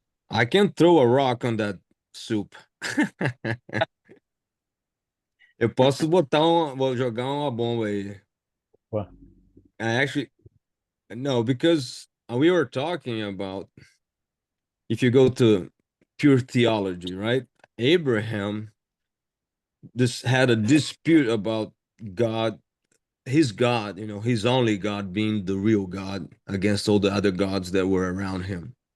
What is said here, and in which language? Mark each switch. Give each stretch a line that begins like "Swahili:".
English: I can throw a rock on that soup.
Portuguese: Eu posso vou jogar uma bomba aí.
English: What? Actually, no, because we were talking about if you go to pure theology, right? Abraham had a dispute about God, his God, his only God being the real God against all the other gods that were around him.